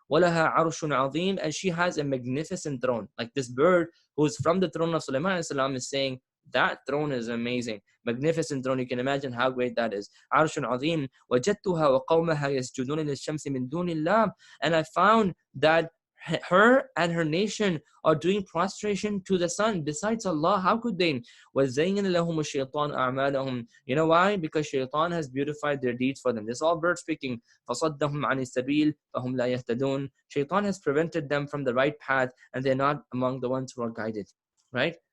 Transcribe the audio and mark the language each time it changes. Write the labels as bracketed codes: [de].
[ar] وَلَهَا عَرْشٌ عَظِيمٌ, [en] and she has a magnificent throne. Like this bird who's from the throne of Sulaiman salam is saying, that throne is amazing, magnificent throne. You can imagine how great that is. [ar] عرش عظيم وجدتها وقومها يسجدون للشمس من دون الله, [en] and I found that her and her nation are doing prostration to the sun besides Allah. How could they? [ar] وَزَيَّنَ لَهُمُ الشَّيْطَانُ أَعْمَالَهُم, [en] you know why? Because Shaitan has beautified their deeds for them. This is all bird speaking. [ar] فَصَدَّهُمْ عَنِ السَّبِيلِ فَهُمْ لَا يَهْتَدُونَ, [en] Shaitan has prevented them from the right path, and they're not among the ones who are guided, right?